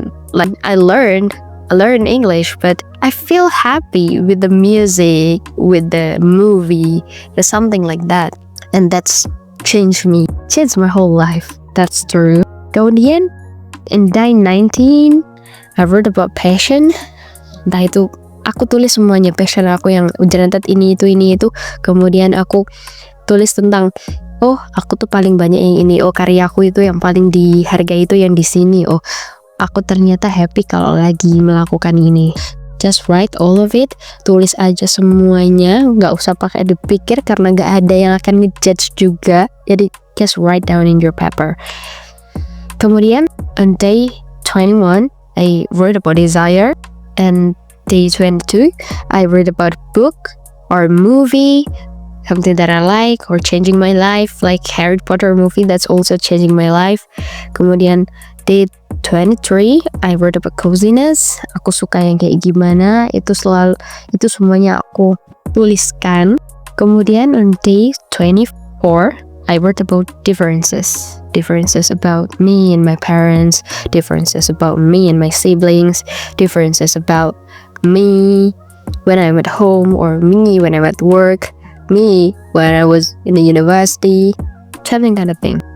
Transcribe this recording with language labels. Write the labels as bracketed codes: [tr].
[en] Like I learned English, but I feel happy with the music, with the movie, or something like that. And that's changed my whole life. That's true. [id] Kemudian [en] in day 19, I wrote about passion. [id] Entah itu aku tulis semuanya passion aku yang ujarantat ini itu. Kemudian aku tulis tentang, oh aku tuh paling banyak yang ini, oh karyaku itu yang paling dihargai itu yang di sini, oh aku ternyata happy kalau lagi melakukan ini. [en] Just write all of it, [id] tulis aja semuanya, nggak usah pakai dipikir karena nggak ada yang akan ngejudge juga. Jadi [en] just write down in your paper. [id] Kemudian [en] on day 21, I wrote about desire, and day 22, I wrote about book or movie, something that I like or changing my life, like Harry Potter movie that's also changing my life. [id] Kemudian [en] day 23, I wrote about coziness. [id] Aku suka yang kayak gimana, itu semuanya aku tuliskan. [en] Kemudian on day 24, I wrote about differences about me and my parents, differences about me and my siblings, differences about me when I'm at home or me when I'm at work, me when I was in the university, something kind of thing.